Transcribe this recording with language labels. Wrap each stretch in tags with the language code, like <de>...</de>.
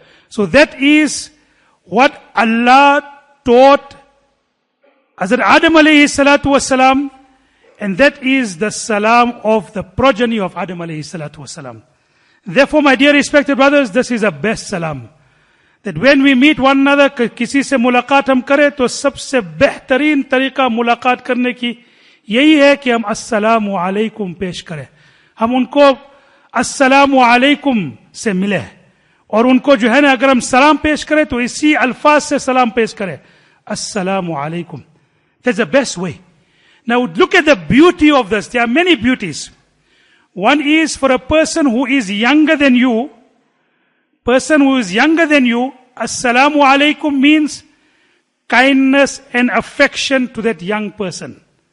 <en>So that is what Allah taught Hazrat Adam alayhi salatu wasalam, and that is the salam of the progeny of Adam alayhi salatu wasalam. Therefore, my dear respected brothers, this is a best salam. That when we meet one another,</en> <hi>किसी से मुलाकात हम करें, तो सबसे बेहतरीन तरीका मुलाकात करने की यही है कि हम अस्सलामु अलैकुम पेश करें. हम उनको अस्सलामु अलैकुम से मिले. और उनको जो है ना, अगर हम सलाम पेश करें, तो इसी अल्फाज से सलाम पेश करें.</hi> <en>Assalamu alaikum. That's the best way. Now look at the beauty of this. There are many beauties. One is for a person who is younger than you. Assalamu alaikum means kindness and affection to that young person.</en>